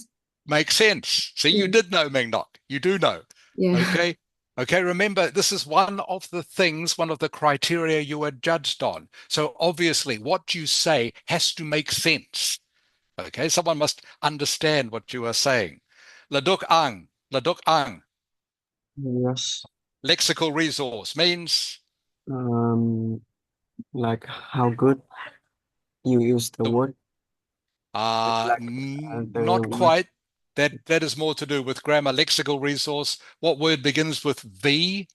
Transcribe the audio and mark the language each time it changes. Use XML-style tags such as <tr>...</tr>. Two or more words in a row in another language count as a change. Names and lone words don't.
<en>make sense. See, you did know, Meng Nok. You do know. Yeah. Okay. Okay. Remember, this is one of the things, one of the criteria you are judged on. So obviously, what you say has to make sense. Okay. Someone must understand what you are saying. Laduk ang. Laduk ang. Yes. Lexical resource means Like how good you use the word. Like the not quite. That is more to do with grammar. Lexical resource. What word begins with V?</en>